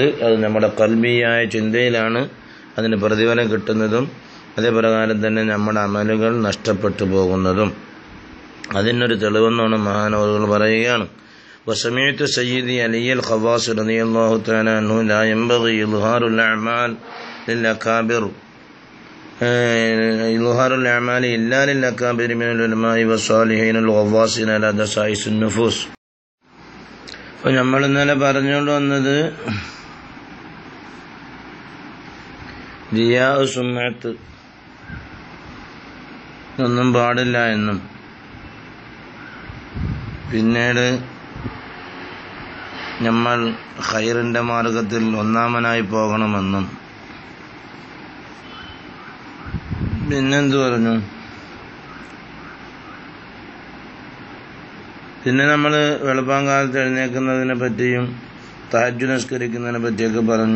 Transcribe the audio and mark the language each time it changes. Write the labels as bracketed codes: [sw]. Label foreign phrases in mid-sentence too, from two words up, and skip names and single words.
[ml] അത് നമ്മുടെ ഖൽബിയായ ചിന്തയിലാണ് അതിന് പ്രതിഫലം കിട്ടുന്നതും അതേ പ്രകാരം തന്നെ നമ്മുടെ അമലുകൾ നഷ്ടപ്പെട്ടു പോകുന്നതും. അതിനൊരു തെളിവെന്നാണ് മഹാനവറുകൾ പറയുകയാണ്. [ar] وسمعت سيدي علي الخواص رضي الله تعالى عنه لا ينبغي إظهار الأعمال للأكابر إظهار الأعمال إلا للأكابر من العلماء والصالحين الغواصين على دسائس النفوس. [ml] അപ്പോൾ നമ്മൾ ഇന്നലെ പറഞ്ഞുകൊണ്ട് വന്നത് റിയാ സുമ്മത്ത് ഒന്നും പാടില്ല എന്നും പിന്നീട് നമ്മൾ ഖൈറിന്റെ മാർഗത്തിൽ ഒന്നാമനായി പോകണമെന്നും പിന്നെന്ത് പറഞ്ഞു, പിന്നെ നമ്മൾ വെളുപ്പാങ്കാലത്ത് എഴുന്നേൽക്കുന്നതിനെ പറ്റിയും തഹജ്ജുദ് നിസ്കരിക്കുന്നതിനെ പറ്റിയൊക്കെ പറഞ്ഞു.